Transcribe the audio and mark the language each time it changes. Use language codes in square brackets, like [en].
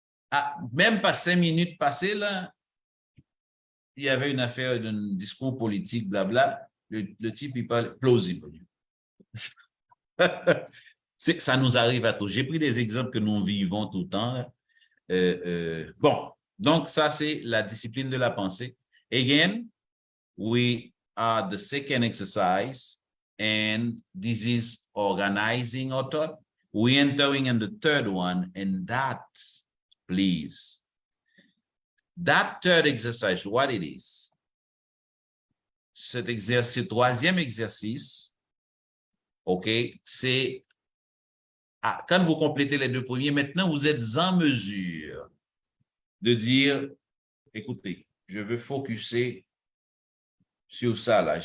[fr] Ah, même pas 5 minutes passées, là, il y avait une affaire d'un discours politique, blabla. Le type, il parle plausible. Ça nous arrive à tous. J'ai pris des exemples que nous vivons tout le temps. Bon, donc ça, c'est la discipline de la pensée. [en] Again, we are the second exercise, and this is organizing our thought. We're entering in the third one, and that, please, that third exercise, what it is? [fr] Cet exercice, troisième exercice, OK, c'est quand vous complétez les deux premiers, maintenant vous êtes en mesure de dire, écoutez, je veux focuser sur ça là.